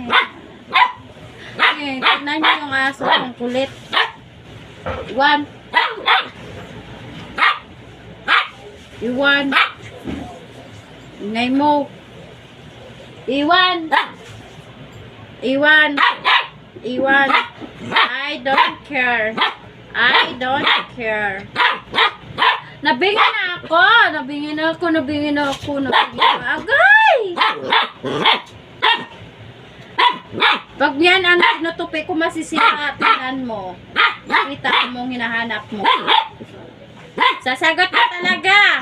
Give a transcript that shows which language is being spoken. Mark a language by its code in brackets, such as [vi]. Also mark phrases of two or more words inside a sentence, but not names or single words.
[tl] Okay, tignan niyo yung aso kong kulit. Iwan. Iwan. Ingay mo. Iwan. Iwan. Iwan. [en] I don't care. I don't care. [tl] Nabingin na ako. Nabingin ako. Nabingin ako. Nabingin ako. Agay! Pag yan ang tinutupi ko, masisira. Tingnan mo. Kita mo hinahanap mo. Sasagot ka talaga.